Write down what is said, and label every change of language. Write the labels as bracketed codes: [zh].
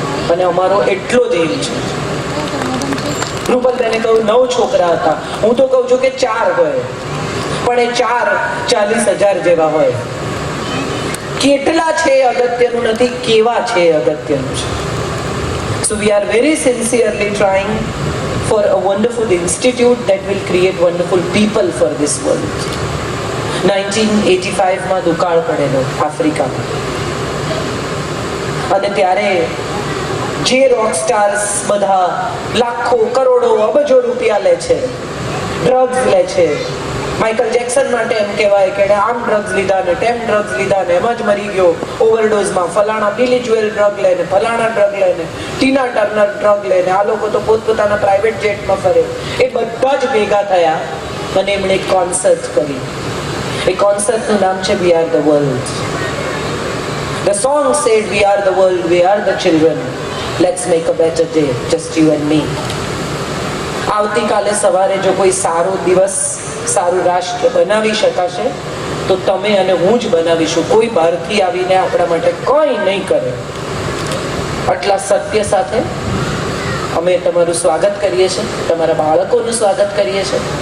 [gu] અને અમારો એટલો જ એમ છે. રૂપલબેને કહ્યું 9 છોકરા હતા, હું તો કહું છું કે 4 હોય, પણ એ 4 40,000 જેવા હોય. કેટલા છે અગત્યનું નથી, કેવા છે અગત્યનું છે. [en] So we are very sincerely trying for a wonderful institute that will create wonderful people for this world. [gu] 1985 માં દુકાળ પડેલો આફ્રિકામાં. અને ત્યારે જે રોક સ્ટાર્સ બધા લાખો કરોડો અબજો રૂપિયા લે છે, ડ્રગ્સ લે છે, માઇકલ જેક્સન માટે એમ કહેવાય કે આમ ડ્રગ્સ લીધા ને તેમ ડ્રગ્સ લીધા ને એમ જ મરી ગયો ઓવરડોઝમાં, ફલાણા બિલી જ્વેલ ડ્રગ લે ને ફલાણા ડ્રગ લે ને ટીના ટર્નર ડ્રગ લે ને આ લોકો તો પોતપોતાના પ્રાઇવેટ જેટમાં ફરે. એ બધા જ ભેગા થયા અને એમણે એક કોન્સર્ટ કરી. એ કોન્સર્ટનું નામ છે we are the world. [en] The song said we are the world, we are the children, let's make a better day, just you and me. [gu] આવતીકાલે સવારે જો કોઈ સારો દિવસ, સારું રાષ્ટ્ર બનાવી શકાશે તો તમે અને હું જ બનાવીશું. કોઈ બહારથી આવીને આપણા માટે કંઈ નહીં કરે. આટલા સત્ય સાથે અમે તમારું સ્વાગત કરીએ છીએ, તમારા બાળકોનું સ્વાગત કરીએ છીએ.